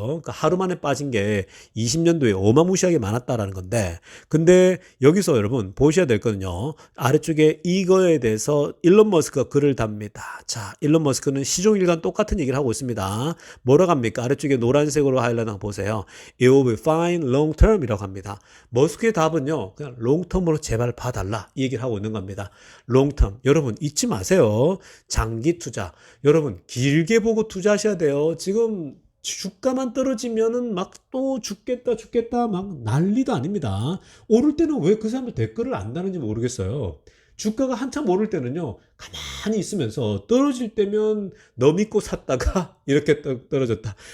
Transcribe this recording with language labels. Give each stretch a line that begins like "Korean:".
Korean: 그러니까 하루 만에 빠진 게 20년도에 어마무시하게 많았다라는 건데, 근데 여기서 여러분 보셔야 될 거는요. 아래쪽에 이거에 대해서 일론 머스크가 글을 답니다. 자, 일론 머스크는 시종일관 똑같은 얘기를 하고 있습니다. 뭐라고 합니까? 아래쪽에 노란색으로 하이라이트 보세요.
English: It will be fine long term
Korean: 이라고 합니다. 머스크의 답은요. 그냥 롱텀으로 제발 봐달라 이 얘기를 하고 있는 겁니다. 롱텀. 여러분 잊지 마세요. 장기 투자. 여러분 길게 보고 투자하셔야 돼요. 지금 주가만 떨어지면은 막 또 죽겠다 막 난리도 아닙니다. 오를 때는 왜 그 사람들 댓글을 안 다는지 모르겠어요. 주가가 한참 오를 때는요, 가만히 있으면서 떨어질 때면 너 믿고 샀다가 이렇게 떨어졌다.